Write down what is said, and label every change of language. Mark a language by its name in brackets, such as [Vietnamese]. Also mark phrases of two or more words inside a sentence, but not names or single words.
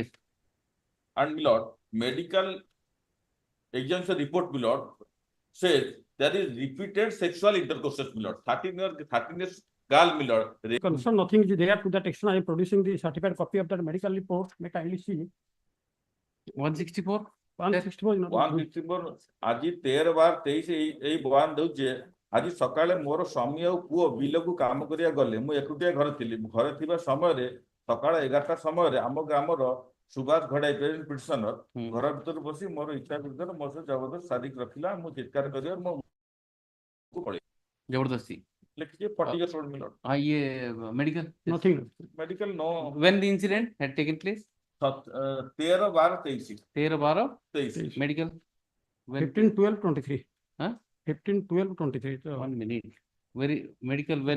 [English] And my lord, medical examination report, my lord, says there is repeated sexual intercourse, my lord. 13 years girl, my lord. Concern, nothing is there to that extent. I am producing the certified copy of that medical report. May kindly see. 164? 164 is not. [Odia] 164 ଆଜି 13/23 ଏଇ ବୟାନ দଉଛେ ଆଜି ସକାଳେ ମୋର ସ୍ୱାମୀ ଆଉ ପୁଅ ବିଲକୁ କାମ କରିବା ଗଲେ ମୁଁ ଏକୁଟିଆ ଘରେ ଥିଲି ଘରେ ଥିବା ସମୟରେ ସକାଳ 11ଟା ସମୟରେ ଆମ ଗ୍ରାମର ସୁଭାଷ ଘଡାଇ ପିଟିସନର ଘର ଭିତରୁ ବସି ମୋର ଇଚ୍ଛା ବିରୁଦ୍ଧରେ ମୋ ସହ ଜବରଦସ୍ତ ଶାରୀରିକ ରଖିଲା ମୁଁ ଚିତ୍କାର କରିବାର ମୋ ପଳେଇ ଜବରଦସ୍ତି [English] ଲେଖିଛି 40 years old my lord. ये medical? Nothing. Medical no. When the incident had taken place? 13/12/23. 13/12/23. Medical? 15/12/23. Huh? 15/12/23. 1 minute. Very medical when?